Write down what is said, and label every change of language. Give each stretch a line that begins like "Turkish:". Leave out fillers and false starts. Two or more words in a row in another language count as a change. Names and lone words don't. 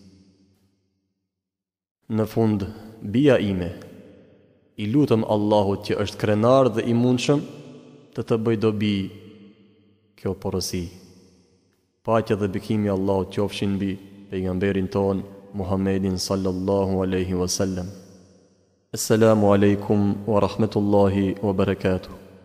Albanian: Në fund, bija ime, i lutëm Allahut që është krenar dhe i mundshëm të bëj dobi kjo porosi. Paqja dhe bekimi i Allahut qofshin mbi pejgamberin ton Muhammedin
Arabic: صلى الله عليه وسلم. السلام عليكم ورحمة الله وبركاته.